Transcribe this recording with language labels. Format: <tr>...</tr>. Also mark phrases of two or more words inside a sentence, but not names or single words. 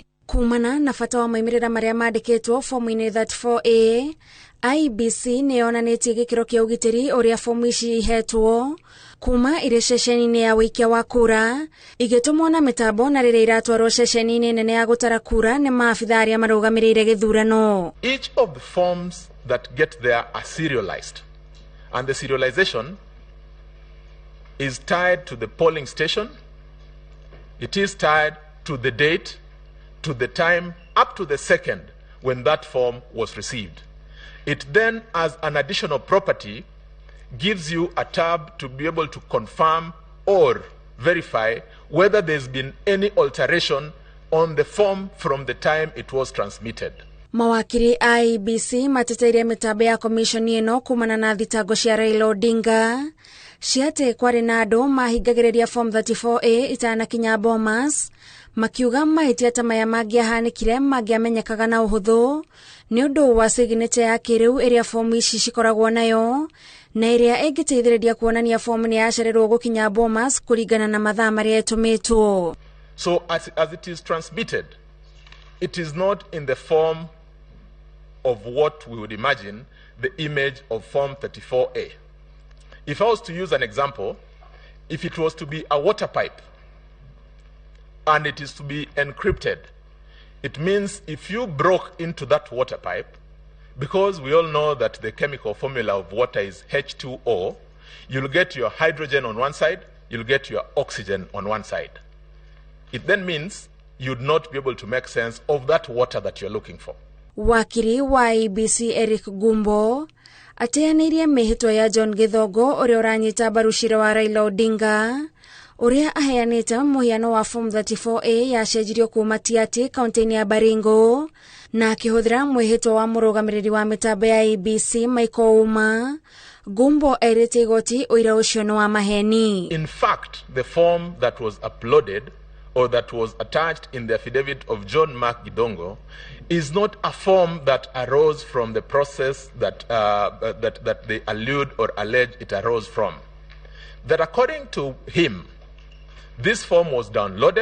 <ki>Kumana na bata wa maimĩrĩra marĩa mandĩkĩtwo fomu-inĩ 34A, IEBC nĩyonanĩtie gĩkĩro kĩa ũgitĩri ũrĩa fomu ici ihetwo kuma irĩ ceceni-inĩ ya wĩikia wa kura igĩtũmwo na mĩtambo na rĩrĩa iratwarwo ceceni-inĩ nene ya gũtara kura nĩ maabitha arĩa marũgamĩrĩire gĩthurano.</ki> <en>Each of the forms that get there are serialized, and the serialization is tied to the polling station. It is tied to the date, to the time, up to the second when that form was received. It then, as an additional property, gives you a tab to be able to confirm or verify whether there's been any alteration on the form from the time it was transmitted.</en> <ki>Mawakiri IEBC mateteire mĩtambo ya komishoni ĩno kumana na thitango cia Raila Odinga ciate kwarĩ na andũ mahingagĩrĩria form 34A itanakinya Bomas, makiuga mahĩtia ta maya mangĩahanĩkire mangĩamenyekaga na ũhũthũ nĩ ũndũ wa signature ya kĩrĩu ĩrĩa fomu ici cikoragwo nayo na ĩrĩa ĩngĩteithĩrĩria kuonania fomu nĩ yacererwo gũkinya Bomas kũringana na mathaa marĩa ĩtũmĩtwo.</ki> <en>So as it is transmitted, it is not in the form of what we would imagine the image of form 34A. If I was to use an example, if it was to be a water pipe and it is to be encrypted, it means if you broke into that water pipe, because we all know that the chemical formula of water is H2O, you'll get your hydrogen on one side, you'll get your oxygen on one side. It then means you'd not be able to make sense of that water that you're looking for.</en> <ki>Wakiri wa IEBC Eric Gumbo ateanĩirie mĩhĩtwa ya John Gĩthongo ũrĩa ũranyita mbaru cira wa Raila Odinga ũrĩa aheanĩte mũhiano wa form 34A yacenjirio kuma Tiaty kaunti-inĩ ya Baringo na akĩhũthĩra mwĩhĩtwa wa mũrũgamĩrĩri wa mĩtambo ya IEBC Michael Uma. Gumbo erĩte igoti ũira ũcio nĩ wa maheni.</ki> <en>In fact, the form that was uploaded or that was attached in the affidavit of John Mark Gidongo is not a form that arose from the process that they allude or allege it arose from. That according to him, this form was downloaded.</en>